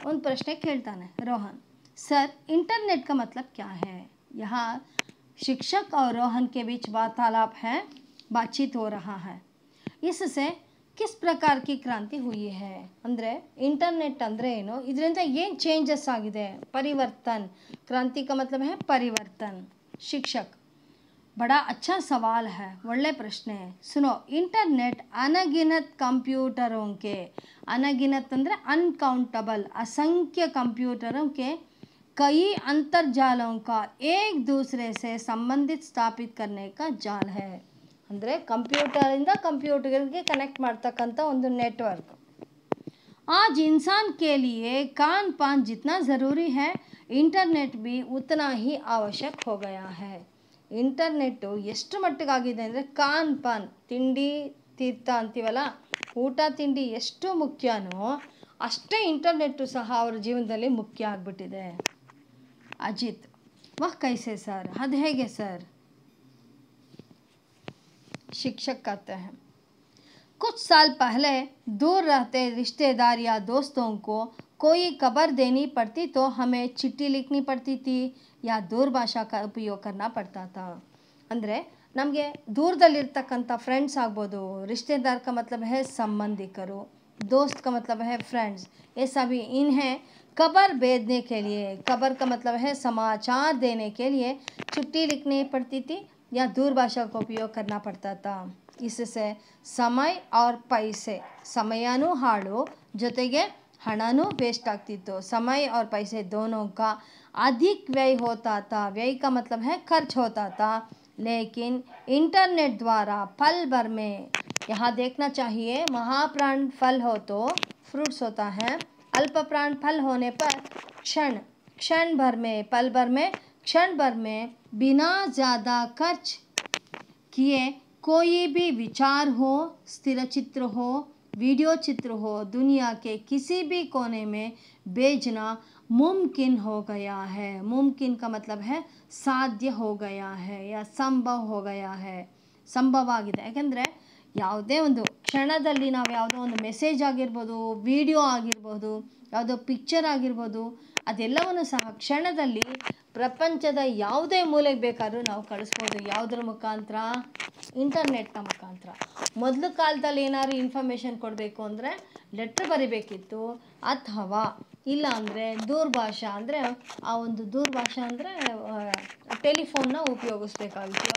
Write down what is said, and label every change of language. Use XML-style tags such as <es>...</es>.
<hi>उन प्रश्न खेलताने Rohan, sir internet का मतलब क्या है? यहाँ शिक्षक और रोहन के बीच वार्तालाप है, बातचीत हो रहा है. इससे किस प्रकार की क्रांति हुई है?</hi> <kn>ಅಂದರೆ इंटरनेट ಅಂದರೆ ಏನು, ಇದರಿಂದ ಏನು ಚೇಂಜಸ್ ಆಗಿದೆ?</kn> <hi>परिवर्तन. क्रांति का मतलब है परिवर्तन. शिक्षक, बड़ा अच्छा सवाल है,</hi> <kn>ಒಳ್ಳೆ ಪ್ರಶ್ನೆ.</kn> <hi>सुनो, इंटरनेट अनगिनत कंप्यूटरों के, अनगिनत ಅಂದರೆ अनकाउंटेबल, असंख्य कंप्यूटरों के कई अंतर्जालों का एक दूसरे से संबंधित स्थापित करने का जाल है.</hi> <kn>ಅಂದರೆ ಕಂಪ್ಯೂಟರಿಂದ ಕಂಪ್ಯೂಟರ್ಗೆ ಕನೆಕ್ಟ್ ಮಾಡ್ತಕ್ಕಂಥ ಒಂದು ನೆಟ್ವರ್ಕ್.</kn> <hi>आज इंसान के लिए कान पान जितना ज़रूरी है, इंटरनेट भी उतना ही आवश्यक हो गया है.</hi> <kn>ಇಂಟರ್ನೆಟ್ಟು ಎಷ್ಟು ಮಟ್ಟಿಗಾಗಿದೆ ಅಂದರೆ ಕಾನ್ ಪಾನ್, ತಿಂಡಿ ತೀರ್ಥ ಅಂತೀವಲ್ಲ, ಊಟ ತಿಂಡಿ ಎಷ್ಟು ಮುಖ್ಯನೋ ಅಷ್ಟೇ ಇಂಟರ್ನೆಟ್ಟು ಸಹ ಅವರ ಜೀವನದಲ್ಲಿ ಮುಖ್ಯ ಆಗಿಬಿಟ್ಟಿದೆ. ಅಜಿತ್:</kn> <hi>ವಹ್ ಕೈಸೆ ಸರ್,</hi> <kn>ಅದು ಹೇಗೆ ಸರ್?</kn> <hi>शिक्षक कहते हैं, कुछ साल पहले दूर रहते रिश्तेदार या दोस्तों को कोई खबर देनी पड़ती तो हमें चिट्ठी लिखनी पड़ती थी या दूरभाषा का उपयोग करना पड़ता था.</hi> <kn>ಅಂದರೆ ನಮಗೆ ದೂರದಲ್ಲಿರ್ತಕ್ಕಂಥ ಫ್ರೆಂಡ್ಸ್ ಆಗ್ಬೋದು,</kn> <hi>रिश्तेदार का मतलब है संबंधिकರು, दोस्त का मतलब है फ्रेंड्स, ये सभी इन्हें खबर भेजने के लिए, खबर का मतलब है समाचार देने के लिए चिट्ठी लिखनी पड़ती थी या दूरभाषा का उपयोग करना पड़ता था. इससे समय और पैसे,</hi> <kn>ಸಮಯನೂ ಹಾಳು ಜೊತೆಗೆ ಹಣನೂ ವೇಸ್ಟ್ ಆಗ್ತಿತ್ತು.</kn> <hi>समय और पैसे दोनों का अधिक व्यय होता था. व्यय का मतलब है खर्च होता था. लेकिन इंटरनेट द्वारा पल भर में, यहाँ देखना चाहिए, महाप्राण फल हो तो फ्रूट्स होता है, अल्प प्राण फल होने पर क्षण भर में, पल भर में, क्षण भर में बिना ज़्यादा खर्च किए कोई भी विचार हो, स्थिर चित्र हो, वीडियो चित्र हो, दुनिया के किसी भी कोने में भेजना मुमकिन हो गया है. मुमकिन का मतलब है</hi> <kn>ಸಾಧ್ಯ</kn> <hi>हो गया है या ಸಂಭವ हो गया है,</hi> <kn>ಸಂಭವ ಆಗಿದೆ. ಯಾಕೆಂದರೆ ಯಾವುದೇ ಒಂದು ಕ್ಷಣದಲ್ಲಿ ನಾವು ಯಾವುದೋ ಒಂದು ಮೆಸೇಜ್ ಆಗಿರ್ಬೋದು, ವಿಡಿಯೋ ಆಗಿರ್ಬೋದು, ಯಾವುದೋ ಪಿಕ್ಚರ್ ಆಗಿರ್ಬೋದು, ಅದೆಲ್ಲವನ್ನು ಸಹ ಕ್ಷಣದಲ್ಲಿ ಪ್ರಪಂಚದ ಯಾವುದೇ ಮೂಲೆಗೆ ಬೇಕಾದ್ರೂ ನಾವು ಕಳಿಸ್ಬೋದು. ಯಾವುದ್ರ ಮುಖಾಂತರ? ಇಂಟರ್ನೆಟ್ನ ಮುಖಾಂತರ. ಮೊದಲು ಕಾಲದಲ್ಲಿ ಏನಾದ್ರು ಇನ್ಫಾರ್ಮೇಷನ್ ಕೊಡಬೇಕು ಅಂದರೆ ಲೆಟ್ರ್ ಬರಿಬೇಕಿತ್ತು, ಅಥವಾ ಇಲ್ಲ ಅಂದರೆ ದೂರಭಾಷಾ ಅಂದರೆ ಆ ಒಂದು ದೂರಭಾಷಾ ಅಂದರೆ ಟೆಲಿಫೋನ್ನ ಉಪಯೋಗಿಸ್ಬೇಕಾಗಿತ್ತು.</kn>